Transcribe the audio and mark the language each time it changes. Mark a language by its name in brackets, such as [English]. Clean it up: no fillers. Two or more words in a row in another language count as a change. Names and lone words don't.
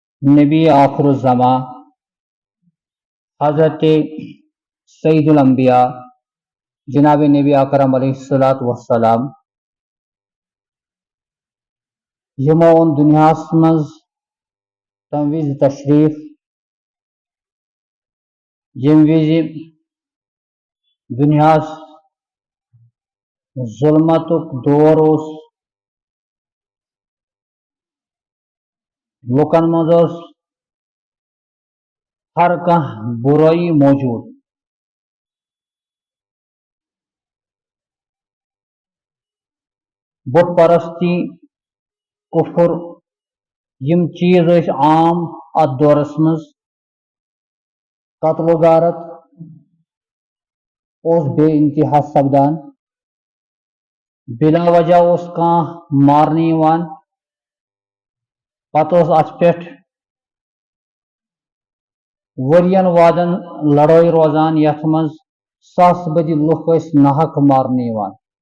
[Kashmiri] نبی آخر الزماں حضرت سید الانبیاء جناب نبی اکرم [Arabic] علیہ الصلوۃ والسلام [Kashmiri] یمو اون دنیاہس مز تم وز تشریف یم وز دنیاہس ظلمتک دور اس لکن مز ہر کانٛہہ برائی موجود بت پرستی کفر یم چیز عام ات دورس مز قتل و غارت بے انتہا سپدان بلا وجہ کانٛہہ مارنہ یوان پتہ ات پٮ۪ٹھ ورین وادن لڑٲے روزان یتھ مز ساس بدی لُکھ ناحق مارنہ یوان